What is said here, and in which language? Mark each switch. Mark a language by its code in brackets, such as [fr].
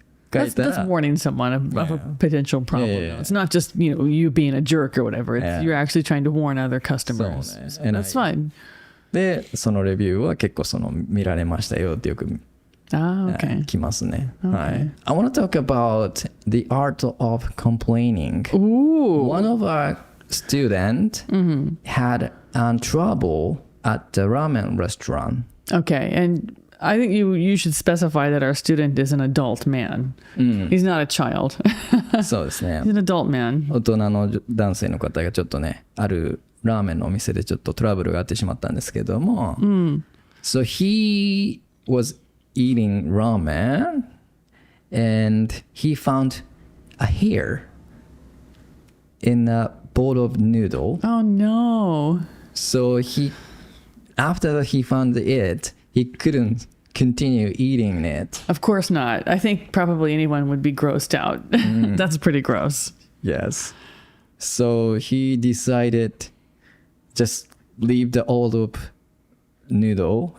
[en] That's warning someone of a potential problem. Yeah. It's not just you being a jerk or whatever. You're actually trying to warn other customers. So that's fine. [ja] でそのレビューは結構その見られましたよってよく [en] okay. [ja] 来ますね。はい。 [en] I want to talk about the art of complaining. Ooh. One of our students had trouble at the ramen restaurant. Okay, and I think you should specify that our student is an adult man. He's not a child. [ja] そうですね。 [en] He's an adult man. [ja] 大人の男性の方がちょっとね、あるラーメンのお店でちょっとトラブルがあってしまったんですけども、 [en] So he was eating ramen and he found a hair in a bowl of noodle. Oh no. So after he found it, he couldn't continue eating it. Of course not. I think probably anyone would be grossed out. That's pretty gross. Yes. So he decided just leave the old noodle.